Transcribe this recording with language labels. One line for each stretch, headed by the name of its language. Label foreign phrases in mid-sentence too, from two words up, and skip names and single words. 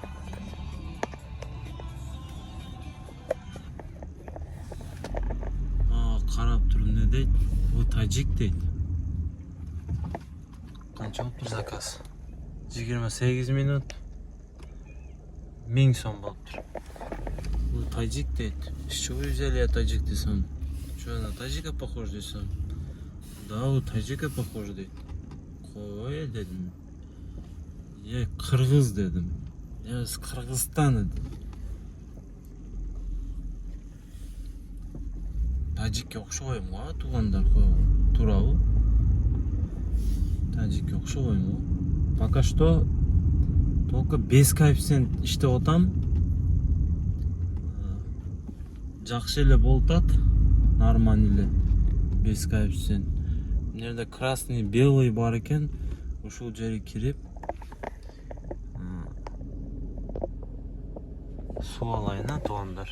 Kyrgyz: Карап туруп не дейт? Бул тажик дейт. Канча болуптур заказ? 28 минут 1000 сом болуптур. Бул тажик дейт.
Russian: С чего взяли я тажик десем? Что, на тажика похож десем? Да, у тажика похож дейт.
Kyrgyz: Кой дедим.
Russian: Я кыргыз дедим. Я из Кыргызстана дедим.
Kyrgyz: Тажикке окшобойм го, туугандар туурабы? Тажикке окшобойм го.
Russian: Пока что только без коэффициент
Kyrgyz: иштеп атам. Жакшы эле болуп атат.
Russian: Нормально эле. Без коэффициент.
Kyrgyz: Мына жерде
Russian: красный, белый
Kyrgyz: бар экен. Ушул жерге кирип суу алайын, туугандар.